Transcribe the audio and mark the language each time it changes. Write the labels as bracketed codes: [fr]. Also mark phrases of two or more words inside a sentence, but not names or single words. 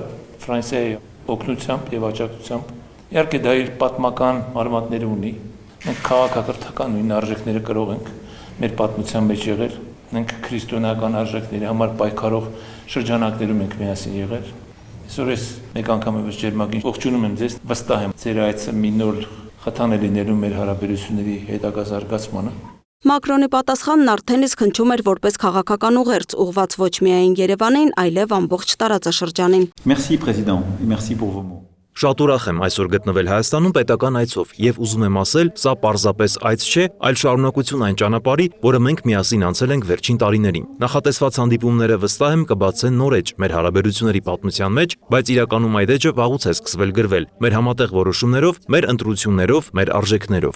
[hy] Ֆրանսիայի օգնությամբ եւ աջակցությամբ։ Իհարկե դա իր պատմական արմատները ունի։ Մենք քաղաքակրթական նույն արժեքները կրող ենք մեր պատմության մեջ եղել, մենք քրիստոնեական արժեքների համար պայքարող շրջանակներում ենք միասին եղել։ Այսօր ես մեկ անգամ եւս ջերմագին ողջունում եմ ձեզ, վստահ եմ ձեր այցը մի նոր խթան է լինելու մեր հարաբերությունների հետագա զարգացմանը։ Մակրոնի պատասխանն արդեն իսկ հնչում էր որպես քաղաքական ուղերձ, ուղղված ոչ միայն Երևանին, այլև ամբողջ տարածաշրջանին։ [fr] Merci président, et merci pour vos mots. [hy] Շատ ուրախ եմ այսօր գտնվել Հայաստանում պետական այցով եւ ուզում եմ ասել, սա պարզապես այց չէ, այլ շարունակություն այն ճանապարհի, որը մենք միասին անցել ենք վերջին տարիներին։ Նախատեսված հանդիպումները վստահ եմ կբացեն նոր էջ մեր հարաբերությունների պատմության մեջ, բայց իրականում այդ էջը վաղուց է սկսվել գրվել մեր համատեղ որոշումներով, մեր ընտրություններով, մեր արժեքներով։